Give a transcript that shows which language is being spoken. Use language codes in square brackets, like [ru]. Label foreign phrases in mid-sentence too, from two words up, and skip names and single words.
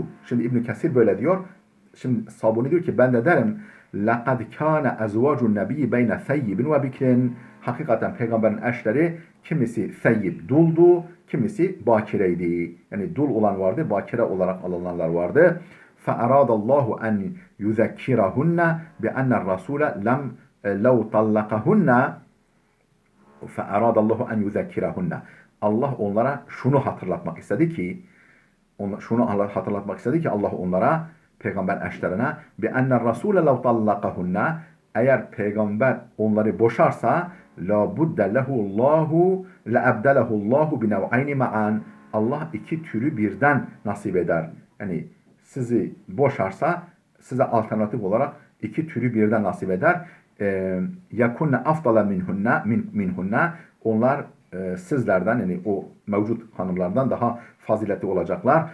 [tr] Şimdi İbn Kesir böyle diyor. Şimdi Sabuni diyor ki ben de derim [ar] لقد كان أزواج النبي بين ثيب وبكر. [tr] Hakikaten peygamberin eşleri kimisi seyyib, duldu, kimisi bakireydi. Yani dul olan vardı, bakire olarak alınanlar vardı. [ar] فَأَرَادَ اللّٰهُ أَنْ يُذَكِّرَهُنَّ بِأَنَّ الرَّسُولَ لَمْ لَوْ طَلَّقَهُنَّ فَاَرَادَ اللّٰهُ اَنْ يُذَكِّرَهُنَّ. [tr] Allah onlara şunu hatırlatmak istedi ki, Allah onlara, peygamber eşlerine, [ar] بِأَنَّ الرَّسُولَ لَوْ طَلَّقَهُنَّ, [tr] eğer peygamber onları boşarsa, [ar] لَا بُدَّ لَهُ اللّٰهُ لَأَبْدَلَهُ اللّٰهُ بِنَوْعَيْنِ مَعًا. [tr] Allah iki türü birden nasip eder. Yani sizi boşarsa size alternatif olarak iki türü birden nasip eder. [ar] يكن أفضل منهن, [tr] onlar sizlerden, yani o mevcut hanımlardan daha faziletli olacaklar.